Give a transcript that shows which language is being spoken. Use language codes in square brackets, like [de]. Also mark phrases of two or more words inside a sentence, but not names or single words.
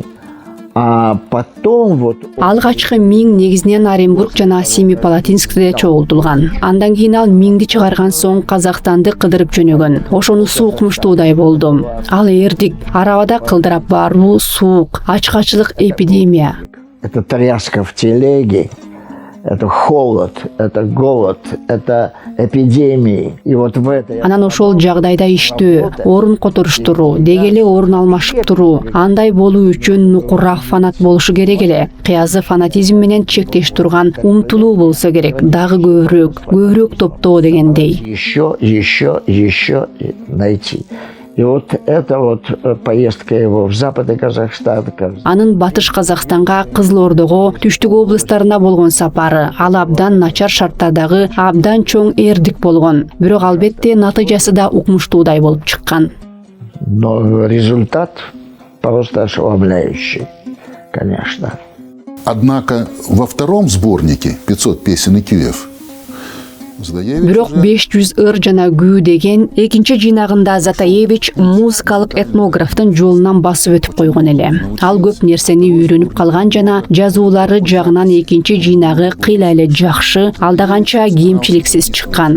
[ru] А потом вот... [ky] Алгачкы 1000 негизинен Оренбург жана Семипалатинскте чогултулган. Андан кийин ал 1000ди чыгарган соң Казакстанды кыдырып жөнөгөн. Ошонусу укмуштуудай болду. Ал эрдик, арабада кылдырап баруу, суук, ачкачылык, эпидемия. [ru] Это тряска в телеге. Это холод, это голод, это эпидемии. И вот в этой... [ky] Анан ошол жагдайда иштөө, орун которуштуруу, деги эле орун алмашып туруу. Андай болуу үчүн нукурак фанат болушу керек эле. Кыязы фанатизм менен чектеш турган умтулуу болсо керек. Дагы көбүрөөк топтоо дегендей. [ru] Еще найти. И вот эта вот поездка его в Западный Казахстан. [ky] Анын Батыш Казакстанга, Кызылордого, Түштүк областарына болгон сапары ал абдан начар шарттардагы абдан чоң эрдик болгон. Бирок албетте натыйжасы да укмуштуудай болуп чыккан. [ru] Но результат просто ошеломляющий, конечно. Однако во втором сборнике «500 песен и кюев» [ky] Бирок 500 ыр жана күү деген экинчи жыйнагында Затаевич музыкалык этнографтын жолунан басып өтүп койгон эле. Ал көп нерсени үйрөнүп калган жана жазуулары жагынан экинчи жыйнагы кыйла эле жакшы, алда канча кемчиликсиз чыккан.